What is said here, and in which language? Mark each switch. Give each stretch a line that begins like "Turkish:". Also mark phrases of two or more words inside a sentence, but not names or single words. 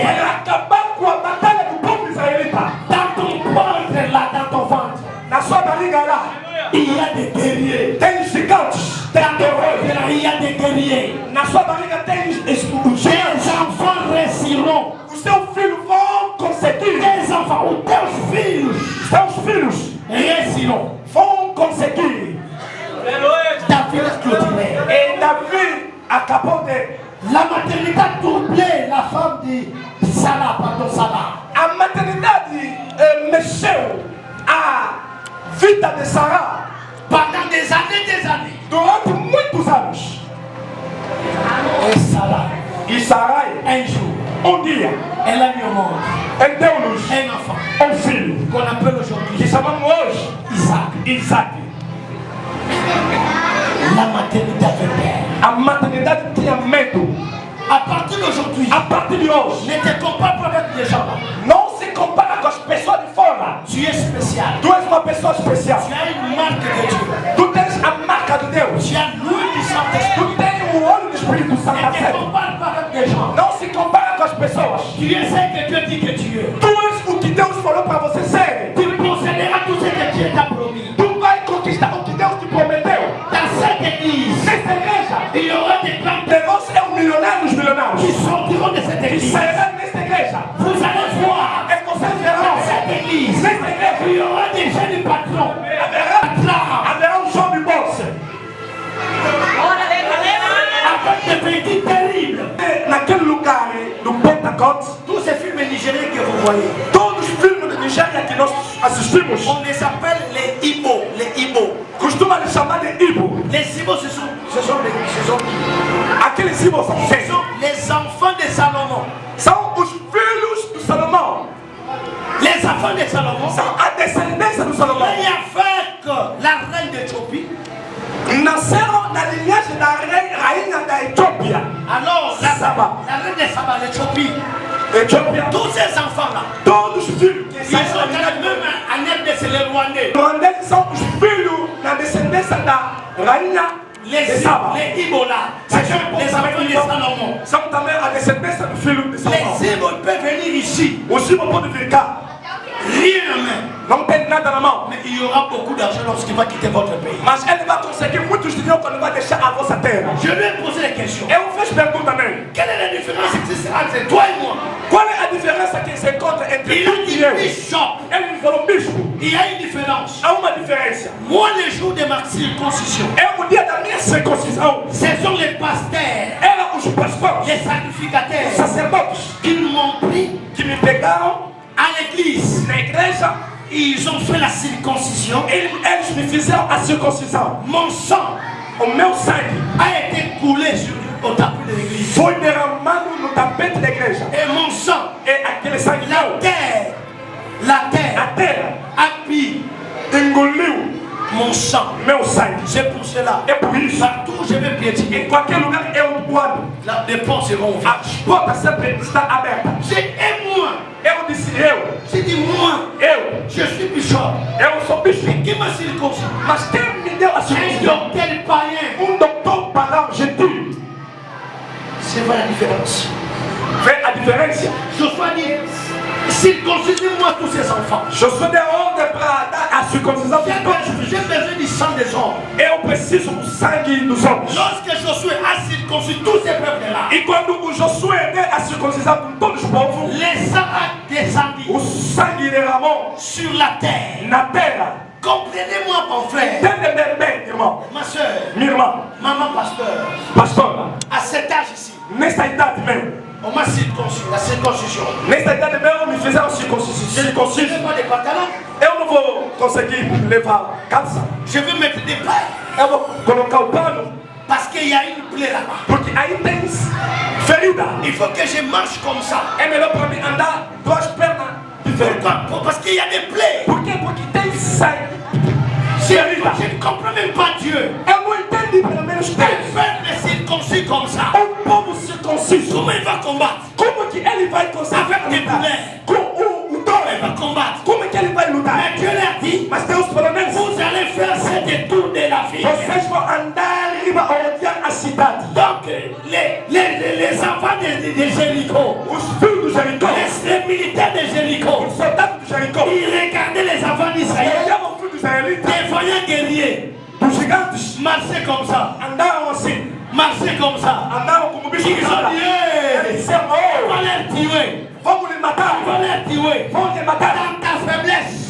Portuguese: Para acabar com a batalha do povo israelita.
French: Dans ton ventre là, dans ton ventre,
Portuguese: Na sua barriga lá,
French: il y a des guerriers.
Portuguese: tem gigantes, tem
French: Dans ton
Portuguese: guerreiros.
French: ventre là, il y a des guerriers.
Portuguese: Na sua barriga tem os
French: Tes
Portuguese: gigantes.
French: enfants réussiront.
Portuguese: Os seus filhos vão conseguir.
French: Tes enfants ou tes filhos
Portuguese: Seus filhos
French: réussiront.
Portuguese: vão conseguir.
French: David a clôturé.
Portuguese: E Davi acabou de...
French: La maternité a troublé la femme de Sarah, pardon, Sarah.
Portuguese: A maternidade mexeu a vida de Sarah
French: Pendant des années.
Portuguese: durante muitos anos.
French: Et Sarah,
Portuguese: E Sarai,
French: un jour,
Portuguese: dia,
French: elle a mis au monde
Portuguese: ele deu luz
French: un enfant
Portuguese: a filho,
French: qu'on appelle
Portuguese: que
French: aujourd'hui
Portuguese: chamamos hoje
French: Isaac.
Portuguese: Isaac.
French: La maternité avait peur.
Portuguese: A maternidade tinha medo.
French: À partir d'aujourd'hui,
Portuguese: A partir de hoje,
French: ne te compare pas avec les gens.
Portuguese: não se compara com as pessoas de fora.
French: Tu es spécial.
Portuguese: Tu és uma pessoa especial.
French: Tu as une marque de Dieu.
Portuguese: Tu tens a marca de Deus.
French: Tu as l'huile du Saint-Esprit.
Portuguese: Tu tens o olho do Espírito Santo.
French: Ne te compare pas avec les gens.
Portuguese: Não se compara com as pessoas.
French: Tu es ce que Dieu dit que tu es.
Portuguese: Tu és o que Deus falou para você ser.
French: Tu posséderas tout ce que Dieu t'a promis.
Portuguese: Tu vai conquistar o que Deus te prometeu.
French: Dans cette église,
Portuguese: Nesta igreja,
French: il y aura des grands
Portuguese: Deus é um milionário dos
French: qui
Portuguese: milionários.
French: sortiront de cette
Portuguese: Que
French: église.
Portuguese: sairá nesta igreja.
French: Vous allez voir,
Portuguese: E vocês
French: dans
Portuguese: verão.
French: cette église,
Portuguese: Nesta igreja
French: il y aura des jeunes patrons.
Portuguese: haverá um show de bolsa.
French: Avec des vêtements terribles.
Portuguese: Naquele lugar do Pentecoste,
French: Tous ces films nigériens que vous voyez,
Portuguese: todos os filmes de Nigéria que nós assistimos,
French: on les appelle les Ibo. Les Ibo.
Portuguese: costuma les chamar de Ibo.
French: Les Ibo, ce sont
Portuguese: Aqueles Ibos são quem?
French: les enfants de Salomon.
Portuguese: São os filhos do Salomão.
French: Les enfants de Salomon.
Portuguese: São a descendência do Salomão.
French: Il y avec la reine d'Éthiopie.
Portuguese: Nasceram na linhagem da rainha da Etiópia.
French: Alors,
Portuguese: Saba.
French: la reine de Saba, l'Éthiopie.
Portuguese: Etiópia.
French: Tous ces enfants-là,
Portuguese: Todos os filhos que
French: ils
Portuguese: saem
French: sont
Portuguese: da linhagem
French: même en aide de se les Rwandais.
Portuguese: Rwandais são os filhos na descendência da rainha de Saba.
French: Les Ibo là, ce sont les enfants de Salomon.
Portuguese: São também a descendência do filho de Salomão.
French: Les Ibo peuvent venir ici,
Portuguese: Os Ibos podem vir cá.
French: rien en main.
Portuguese: Não tem nada na mão.
French: Mais il y aura beaucoup d'argent lorsqu'il va quitter votre pays.
Portuguese: Mas ele vai conseguir muitos dinheiro quando vai deixar a vossa terra.
French: Je lui ai posé la question.
Portuguese: Eu fiz pergunta também.
French: Quelle est la différence entre toi et moi?
Portuguese: Qual é a diferença que se encontra entre
French: Il a
Portuguese: tu
French: dit
Portuguese: e eu?
French: bishop.
Portuguese: Ele me falou, bispo,
French: Il y a une différence.
Portuguese: há uma diferença.
French: Moi, le jour de ma circoncision,
Portuguese: É o dia da minha circuncisão.
French: ce sont les pasteurs,
Portuguese: Era os pastores,
French: les
Portuguese: os
French: sacrificateurs
Portuguese: sacerdotes
French: qui m'ont pris
Portuguese: que me pegaram
French: à l'église.
Portuguese: na igreja.
French: Ils ont fait la circoncision.
Portuguese: Eles me fizeram a circuncisão.
French: Mon sang
Portuguese: O meu sangue
French: a été coulé au tapis de l'église.
Portuguese: foi derramado no tapete da igreja.
French: Et mon sang,
Portuguese: E aquele sangue
French: la terre
Portuguese: a terra
French: a pris
Portuguese: engoliu
French: mon sang.
Portuguese: meu sangue.
French: C'est pour cela.
Portuguese: É por isso,
French: Partout où je vais piétiner,
Portuguese: em qualquer lugar eu ando,
French: les ponts seront ouverts.
Portuguese: as portas sempre estão abertas.
French: J'ai et moi.
Portuguese: Eu disse, eu
French: J'ai dit moi, je suis bishop.
Portuguese: sou bispo.
French: Qui m'a circoncis?
Portuguese: Mas quem me deu a
French: Un
Portuguese: circuncisão?
French: docteur païen.
Portuguese: Doutor pagão gentil.
French: C'est pas la différence.
Portuguese: Vê a différença.
French: Josué dit, circoncisez-moi tous ces enfants.
Portuguese: Josué deu ordem para dar a circuncisão de todos.
French: J'ai besoin du sang des hommes.
Portuguese: Eu preciso do sangue dos homens.
French: Lorsque Josué a circoncis tous ces peuples-là,
Portuguese: E quando o Josué deu a circuncisão de todos os povos,
French: les sangs a descendu
Portuguese: o sangue derramou
French: sur la terre.
Portuguese: na terra.
French: Comprenez-moi, mon frère,
Portuguese: Entende bem, irmão.
French: ma soeur,
Portuguese: Minha irmã,
French: maman pasteur,
Portuguese: pastora,
French: à cet âge ici,
Portuguese: nesta idade mesmo,
French: on m'a circoncis, la circoncision.
Portuguese: nesta idade mesmo me fizeram
French: Je
Portuguese: circonciso.
French: n'ai pas de pantalon,
Portuguese: Eu não vou conseguir levar calça.
French: je vais mettre des pailles,
Portuguese: Eu vou colocar o pano,
French: parce qu'il y a une plaie là-bas.
Portuguese: porque aí tem ferida.
French: Il faut que je marche comme ça.
Portuguese: É melhor para mim andar duas pernas diferentes.
French: Pourquoi? Parce qu'il y a des plaies.
Portuguese: Por quê? Porque tem sangue.
French: Je
Portuguese: Ferida.
French: ne comprends même pas Dieu.
Portuguese: Eu não entendi pelo menos
French: Un
Portuguese: Deus.
French: peuple circoncis comme ça,
Portuguese: Povo circonciso.
French: comment il va combattre?
Portuguese: Como que ele vai conseguir
French: Avec des
Portuguese: lutar?
French: poulets.
Portuguese: Com o
French: Il
Portuguese: dólar.
French: va combattre.
Portuguese: Como é que ele vai lutar?
French: Mais Dieu l'a dit,
Portuguese: Mas Deus pelo menos,
French: vous allez faire ce détour de la vie.
Portuguese: vocês vão andar riba a rodear a cidade.
French: Donc, les enfants de Jéricho,
Portuguese: Os filhos do Jericó,
French: les militaires de Jéricho,
Portuguese: os soldados do Jericó,
French: ils regardaient les enfants d'Israël,
Portuguese: olhavam os filhos dos israelitas,
French: des voyants guerriers,
Portuguese: dos gigantes,
French: marcher comme ça,
Portuguese: andaram assim,
French: marcher comme ça.
Portuguese: andavam como bicho que
French: Ils ont dit,
Portuguese: Eles
French: hey,
Portuguese: disseram,
French: on
Portuguese: oh,
French: va les tuer,
Portuguese: vamos lhe matar,
French: on va les tuer.
Portuguese: vamos lhe matar.
French: Dans ta faiblesse,